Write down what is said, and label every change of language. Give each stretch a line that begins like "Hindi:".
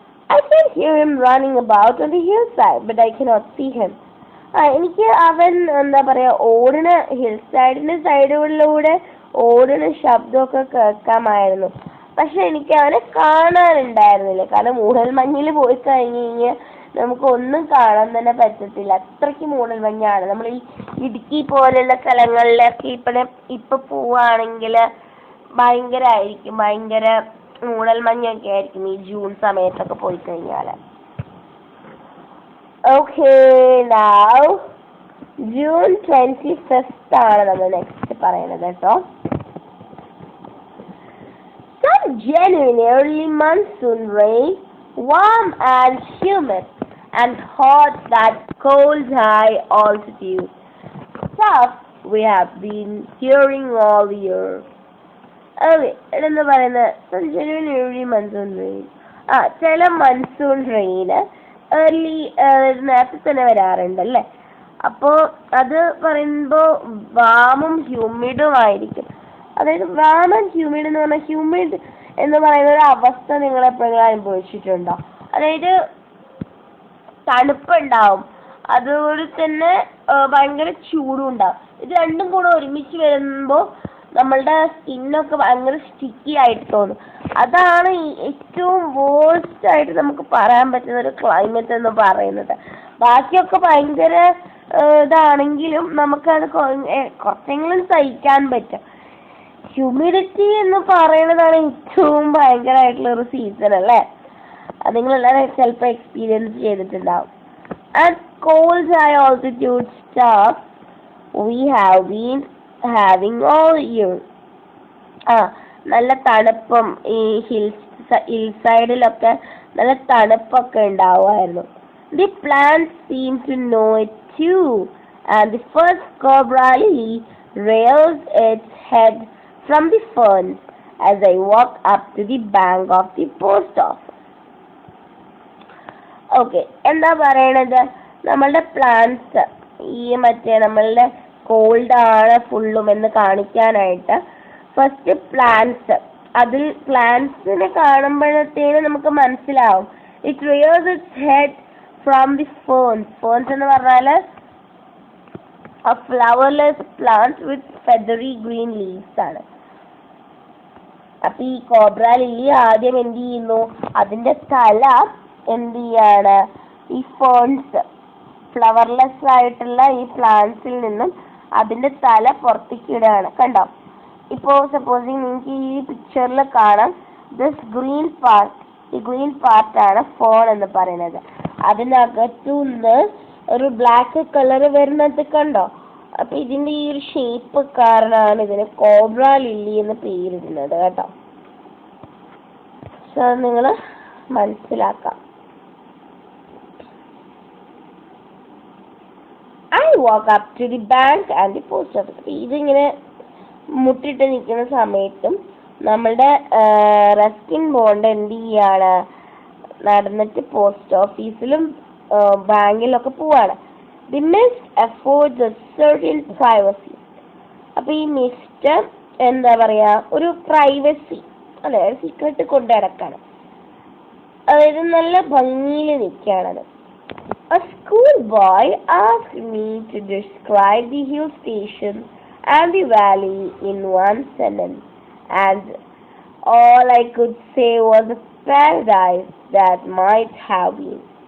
English: I can hear him running about on the hillside, but I cannot see him.
Malayalam: എനിക്ക് അവൻ എന്താ പറയാ ഓടുന്ന ഹിൽസൈഡിന്റെ സൈഡുകളിലൂടെ ഓടുന്ന ശബ്ദമൊക്കെ കേൾക്കാമായിരുന്നു. പക്ഷെ എനിക്ക് അവനെ കാണാനുണ്ടായിരുന്നില്ല. കാരണം മൂടൽ മഞ്ഞിൽ പോയി കഴിഞ്ഞ് കഴിഞ്ഞാൽ നമുക്ക് ഒന്നും കാണാൻ തന്നെ പറ്റത്തില്ല. അത്രയ്ക്ക് മൂടൽ മഞ്ഞാണ്. നമ്മൾ ഈ ഇടുക്കി പോലുള്ള സ്ഥലങ്ങളിലൊക്കെ ഇപ്പൊ പോവാണെങ്കിൽ ഭയങ്കരമായിരിക്കും. ഭയങ്കര മൂടൽ മഞ്ഞൊക്കെ ആയിരിക്കും ഈ ജൂൺ സമയത്തൊക്കെ പോയി കഴിഞ്ഞാൽ.
English: Okay, now June 25th
Malayalam: ആണ് നമ്മൾ നെക്സ്റ്റ് പറയുന്നത് കേട്ടോ.
English: Some genuine early monsoon rain, warm and humid and hot that cold high altitude. Stuff we have been hearing all year. Okay,
Malayalam: ഇതെന്താ പറയുന്നത്?
English: Some genuine early monsoon rain.
Malayalam: ചില monsoon rain early നേരത്തെ തന്നെ വരാറുണ്ടല്ലേ. അപ്പോ അത് പറയുമ്പോ വാമും ഹ്യൂമിഡും ആയിരിക്കും. അതായത് വാം ആൻഡ് ഹ്യൂമിഡ് എന്ന് പറഞ്ഞാൽ, ഹ്യൂമിഡ് എന്ന് പറയുന്ന ഒരു അവസ്ഥ നിങ്ങൾ എപ്പോഴെങ്കിലും അനുഭവിച്ചിട്ടുണ്ടോ? അതായത് തണുപ്പുണ്ടാവും, അതുപോലെ തന്നെ ഭയങ്കര ചൂടും ഉണ്ടാവും. ഇത് രണ്ടും കൂടെ ഒരുമിച്ച് വരുമ്പോ നമ്മളുടെ സ്കിന്നൊക്കെ ഭയങ്കര സ്റ്റിക്കി ആയിട്ട് തോന്നും. അതാണ് ഏറ്റവും വേഴ്സ്റ്റ് ആയിട്ട് നമുക്ക് പറയാൻ പറ്റുന്ന ഒരു ക്ലൈമറ്റ് എന്ന് പറയുന്നത്. ബാക്കിയൊക്കെ ഭയങ്കര ഇതാണെങ്കിലും നമുക്കത് കുറച്ചെങ്കിലും സഹിക്കാൻ പറ്റും. ഹ്യൂമിഡിറ്റി എന്ന് പറയുന്നതാണ് ഏറ്റവും ഭയങ്കരമായിട്ടുള്ള ഒരു സീസൺ അല്ലേ. അത് നിങ്ങളെല്ലാവരും ചിലപ്പോൾ എക്സ്പീരിയൻസ് ചെയ്തിട്ടുണ്ടാവും. And
English: cold high altitude stuff we have been having all year.
Malayalam: നല്ല തണുപ്പും ഈ ഹിൽസൈഡിലൊക്കെ നല്ല തണുപ്പൊക്കെ ഉണ്ടാവുമായിരുന്നു.
English: The plants seem to know it too, and the first cobra lily rears its head from the ferns as I walk up to the bank of the post office. Okay,
Malayalam: എന്താ പറയണത്? നമ്മളുടെ plants ഈ നമ്മളുടെ called ആണ് ഫുള്ളും എന്ന് കാണിക്കാനായിട്ട് first plants, അതിൽ പ്ലാന്റ്സിനെ കാണുമ്പോഴത്തേനും നമുക്ക് മനസ്സിലാവും.
English: It rears its head from the ferns.
Malayalam: Ferns എന്ന് പറഞ്ഞാൽ
English: a flowerless plant with feathery green leaves
Malayalam: ആണ്. അപ്പൊ ഈ കോബ്ര ലില്ലി ആദ്യം എന്ത് ചെയ്യുന്നു? അതിന്റെ തല എന്ത് ചെയ്യാണ്? ഈ ഫേൺസ്, ഫ്ലവർലെസ് ആയിട്ടുള്ള ഈ പ്ലാന്റ്സിൽ നിന്നും അതിന്റെ തല പുറത്തേക്ക് ഇടുകയാണ്. കണ്ടോ? ഇപ്പോ സപ്പോസിങ് നിങ്ങൾക്ക് ഈ പിക്ചറിൽ കാണാം,
English: this green part,
Malayalam: ഈ ഗ്രീൻ പാർട്ടാണ് ഫേൺ എന്ന് പറയുന്നത്. അതിനകത്തുനിന്ന് ഒരു ബ്ലാക്ക് കളർ വരുന്നത് കണ്ടോ? അപ്പൊ ഇതിന്റെ ഈ ഒരു ഷേപ്പ് കാരണമാണ് ഇതിന് കോബ്ര ലില്ലി എന്ന് പേരിടുന്നത് കേട്ടോ. സോ നിങ്ങൾ മനസ്സിലാക്കാം.
English: I walk up to the bank and the post office.
Malayalam: ഇതിങ്ങനെ മുട്ടിട്ട് നിൽക്കുന്ന സമയത്തും നമ്മളുടെ റസ്കിൻ ബോണ്ട് എന്ത് ചെയ്യാണ്? നടന്നിട്ട് പോസ്റ്റ് ഓഫീസിലും ബാങ്കിലൊക്കെ പോവാണ്. The mist affords a certain privacy. അപ്പൊ ഈ മിസ്റ്റ് എന്താ പറയാ, ഒരു പ്രൈവസി അല്ലെ, സീക്രട്ട് കൊണ്ട് നടക്കാണ്. അതായത് നല്ല ഭംഗിയിൽ നിൽക്കുകയാണത്.
English: A schoolboy asked me to describe the hill station and the valley in one sentence, and all I could say was a paradise that might have been.